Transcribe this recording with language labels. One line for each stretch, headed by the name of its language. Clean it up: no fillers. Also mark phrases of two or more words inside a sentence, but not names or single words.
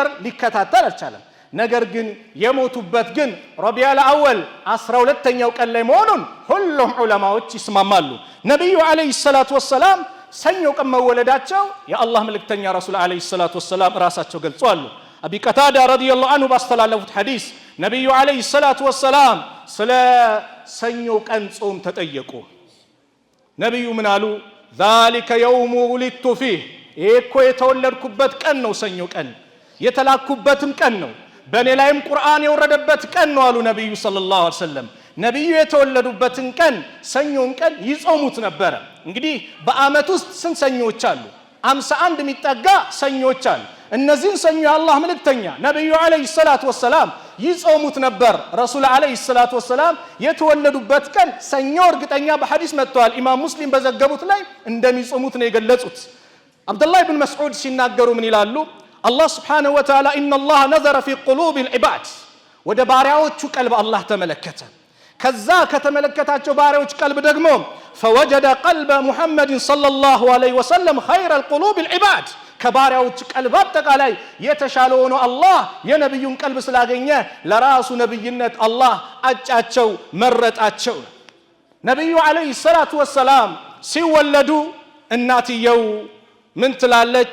Amharic: ሊከታተል አልቻለም። ነገር ግን የሞቱበት ግን ረቢዕ አልአወል 12ኛው ቀን ላይ መሆኑን ሁሉም ዑለማዎች ይስማማሉ። ነብዩ
Arabic: عليه الصلاة والسلام
Amharic: ሰኞ ቀን መወለዳቸው የአላህ መልእክተኛ ረሱል
Arabic: عليه الصلاة والسلام
Amharic: ራሳቸው ገልጸዋል። አቢ ቀታዳ
Arabic: رضي الله عنه
Amharic: ባስተላለፉት ሐዲስ ነብዩ
Arabic: عليه الصلاة والسلام
Amharic: ስለ ሰኞ ቀን ጾም ተጠየቁ። ነብዩ ምን አሉ?
Arabic: ذلك يوم ولدت فيه
Amharic: እኮ የተወለድኩበት ቀን ነው ሰኞ ቀን የተላኩበትም ቀን ነው በኔ ላይም ቁርአን የወረደበት ቀን ነው አሉ ነብዩ
Arabic: صلى الله عليه وسلم።
Amharic: ነብዩ የተወለዱበትን ቀን ሰኞን ቀን ይጾሙት ነበር። እንግዲህ በአመት ውስጥ ስንት ሰኞች አሉ? 51 የሚጠጋ ሰኞች አሉ። እነዚህን ሰኞ የአላህ መልእክተኛ ነብዩ
Arabic: عليه الصلاة والسلام
Amharic: ይጾሙት ነበር። ረሱል
Arabic: عليه الصلاة والسلام
Amharic: የተወለዱበት ቀን ሰኞ እርግጠኛ በሐዲስ መጥቷል። ኢማም ሙስሊም በዘገቡት ላይ እንደሚጾሙት ነው የገለጹት። አብዱላህ ኢብኑ መስዑድ ሲናገሩ ምን ይላሉ? አላህ
Arabic: سبحانه وتعالى إن الله نظر في قلوب العباد
Amharic: ወደ ባሪያዎቹ ቀልብ አላህ ተመለከተ። ከዛ ከተመለከታቸው ባሪያዎች ቀልብ ደግሞ
Arabic: فوجد قلب محمد صلى الله عليه وسلم خير القلوب العباد
Amharic: ከባሪያዎች ቀልብ አጠቃላይ የተሻለ ሆኖ አላህ የነብዩን ቀልብ ስላገኘ ለራሱ ነብይነት አላህ አጫቸው መረጣቸው። ነብዩ
Arabic: عليه الصلاة والسلام
Amharic: ሲወለዱ እናትየው ምን ትላለች?